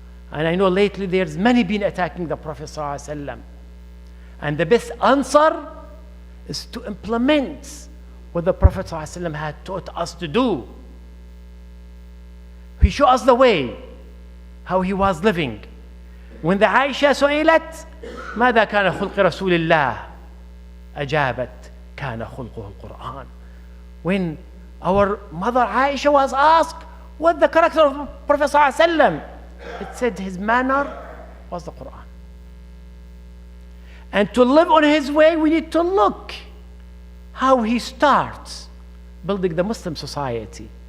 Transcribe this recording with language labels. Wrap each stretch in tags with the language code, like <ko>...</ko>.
<en>And I know lately there's many been attacking the Prophet sallallahu alaihi wasallam, and the best answer is to implement what the Prophet sallallahu alaihi wasallam had taught us to do. He showed us the way, how he was living. When the</en> <ar>Aisha سئلت ماذا كان خلق رسول الله أجابت كان خلقه القرآن.</ar> <en>When our mother Aisha was asked what the character of Prophet sallallahu alaihi wasallam, it said his manner was the Quran. And to live on his way, we need to look how he starts building the Muslim society.</en>